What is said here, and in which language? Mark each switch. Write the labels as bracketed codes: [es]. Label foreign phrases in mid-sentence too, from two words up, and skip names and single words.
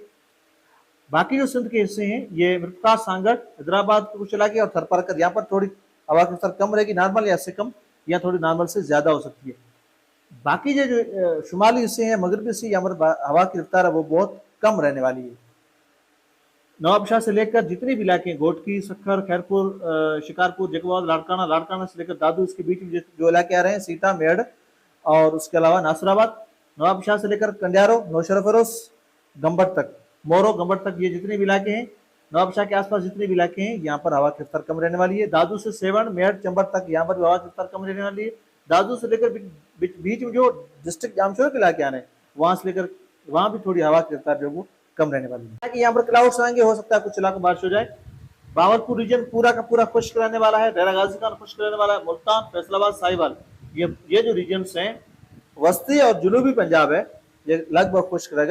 [hi] बाकी जो सिंध के हिस्से हैं ये मिर्काज, सांगड़, हैदराबाद के कुछ इलाके और थरपरकर, यहाँ पर थोड़ी हवा की रफ्तार कम रहेगी, नॉर्मल या इससे कम या थोड़ी नॉर्मल से ज्यादा हो सकती है। बाकी जो शुमाली हिस्से हैं, मगरबी हिस्से, यहाँ पर हवा की रफ्तार है वो बहुत कम रहने वाली है। नवाबशाह से लेकर जितने भी इलाके हैं, घोटकी, सखर, खैरपुर, शिकारपुर, जगवाद, लाड़काना, लाड़काना से लेकर दादू, इसके बीच में जो इलाके आ रहे हैं, सीता, मेड़ और उसके अलावा नासराबाद, नवाबशाह से लेकर कंडियारो, नौशरा फरोज, गंबट तक, मोरो, गंबट तक, ये जितने भी इलाके हैं, नवाबशाह के आसपास जितने भी इलाके हैं, यहाँ पर हवा की रफ्तार कम रहने वाली है। दादू से सेवन, मेड़, चंबट तक यहाँ पर हवा की रफ्तार कम रहने वाली है। दादू से लेकर बीच में जो डिस्ट्रिक्ट जामशोर के इलाके आ रहे हैं, वहां से लेकर वहां भी थोड़ी हवा की रफ्तार जो वो कम रहने वाली है। कि यहाँ पर क्लाउड्स आएंगे, हो सकता है कुछ इलाकों में बारिश हो जाए। बावलपुर रीजन पूरा का पूरा खुश्क रहने वाला है, डेरा गाजी खान खुश्क रहने वाला है, मुल्तान, फैसलाबाद, साहिवाल, ये जो रीजन्स हैं, वस्ती और जुनूबी पंजाब है, ये लगभग खुश्क रहेगा।